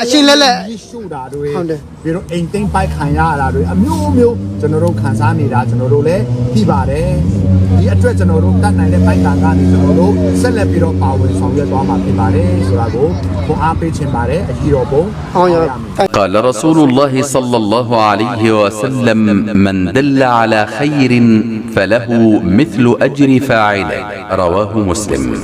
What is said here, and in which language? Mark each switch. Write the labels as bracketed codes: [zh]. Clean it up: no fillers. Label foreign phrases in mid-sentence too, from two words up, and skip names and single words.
[my] ရှုတာတွေပြီးတော့အိမ်သိမ်းပိုက်ခံရတာတွေအမျိုးကျွန်တော်တို့ခံစားနေတာကျွန်တော်တို့လည်းသိပါတယ်ဒီအတွက်ကျွန်တော်တို့တတ်နိုင်တဲ့ပိုင်းကနေကျွန်တော်တို့ဆက်လက်ပြီးတော့ပါဝင်ဆောင်ရွက်သွားမှာဖြစ်ပါတယ်ဆိုတာကိုခွန်အားပေးချင်ပါတယ်အကြီးတော်ဘုံ အောင်ရ [ar] قال رسول الله صلى الله عليه وسلم من دل على خير فله مثل أجر فاعله رواه مسلم